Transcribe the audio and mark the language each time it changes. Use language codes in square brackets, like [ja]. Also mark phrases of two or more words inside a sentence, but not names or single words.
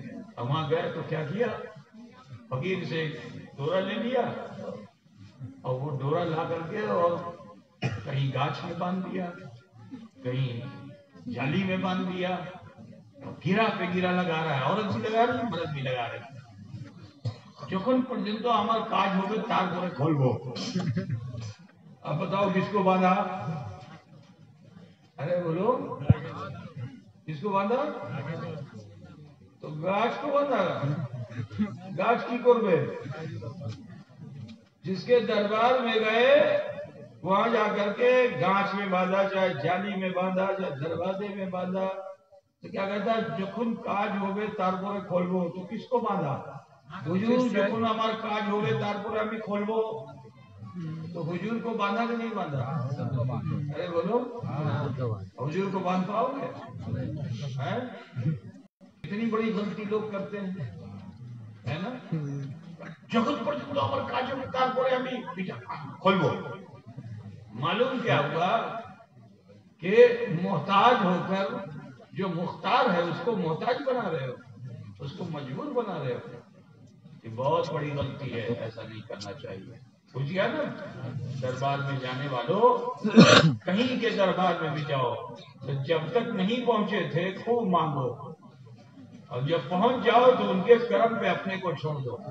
[ur] وہاں گئے تو کیا کیا؟ فقیر سے ڈورا لے لیا اور وہ ڈورا لا کر کے اور کہیں گاچھ میں باندھ دیا، کہیں جالی میں باندھ دیا، گرا پہ گرا لگا رہا ہے، عورت بھی لگا رہی ہے، مرد بھی لگا رہے ہیں۔ [bn] যখন পর্যন্ত আমার কাজ হবে তারপরে খুলবো। [ur] اب بتاؤ کس کو باندھا؟ ارے بولو کس کو باندھا؟ تو گاچھ کو باندھا۔ گاچھ کی کربے جس کے دربار میں گئے وہاں جا کر کے گاچھ میں باندھا، چاہے جالی میں باندھا، چاہے دروازے میں باندھا، تو کیا کہتا ہے؟ [bn] যখন কাজ হবে তারপরে খুলবো। [ur] تو کس کو باندھا؟ [bn] হুজুর যখন আমার কাজ হবে তারপরে আমি খুলবো। [ur] تو حضور کو باندھا کہ نہیں باندھا؟ ارے بولو حضور کو باندھ پاؤ گے؟ اتنی بڑی غلطی لوگ کرتے ہیں، ہے نا؟ [bn] যখন পর্যন্ত আমার কাজ হবে তারপরে আমি খুলবো। [ur] معلوم کیا ہوا کہ محتاج ہو کر جو مختار ہے اس کو محتاج بنا رہے ہو، اس کو مجبور بنا رہے ہو۔ یہ بہت بڑی غلطی ہے، ایسا نہیں کرنا چاہیے۔ پوچھ گیا نا؟ دربار میں جانے والوں کہیں کے دربار میں بھی جاؤ تو جب تک نہیں پہنچے تھے خوب مانگو، اور جب پہنچ جاؤ تو ان کے کرم پہ اپنے کو چھوڑ دو۔